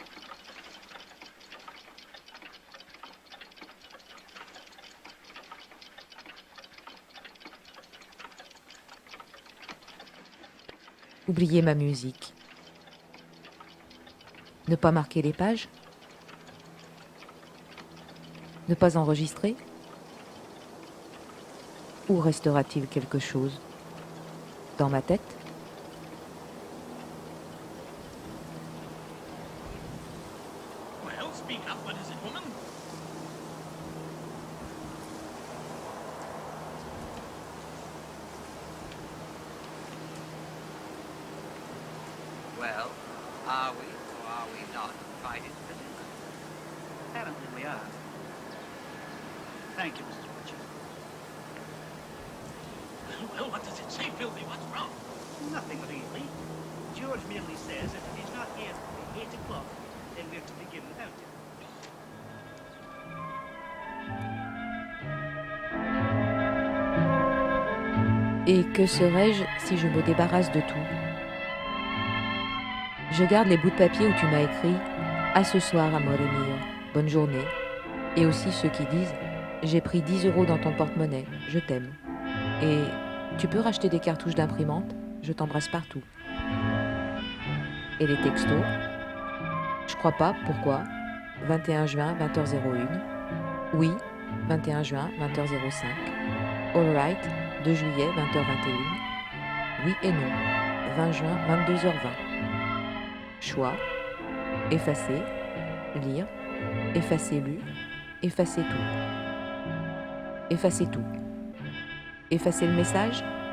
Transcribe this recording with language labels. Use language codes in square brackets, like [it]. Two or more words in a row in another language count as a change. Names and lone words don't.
[fr] Oublier ma musique. Ne pas marquer les pages? Ne pas enregistrer? Où restera-t-il quelque chose? Dans ma tête? [en] Well, speak up, what is it, woman? Well, are we or are we not invited to the dinner? Apparently we are. Thank you, Mrs. Butcher. Well, what does it say, Filthy? What's wrong? Nothing really. George merely says that if he's not here by 8 o'clock, then we're to begin without him. [fr] Et que serais-je si je me débarrasse de tout? Je garde les bouts de papier où tu m'as écrit « À ce soir, [it] amore mio, [fr] bonne journée » et aussi ceux qui disent « J'ai pris 10 € dans ton porte-monnaie, je t'aime » et « Tu peux racheter des cartouches d'imprimante, je t'embrasse partout » et les textos « Je crois pas, pourquoi 21 juin, 20h01 Oui, 21 juin, 20h05 [en] All right, [fr] 2 juillet, 20h21 Oui et non, 20 juin, 22h20 Choix, effacer, lire, effacer lu, effacer tout. Effacer tout. Effacer le message?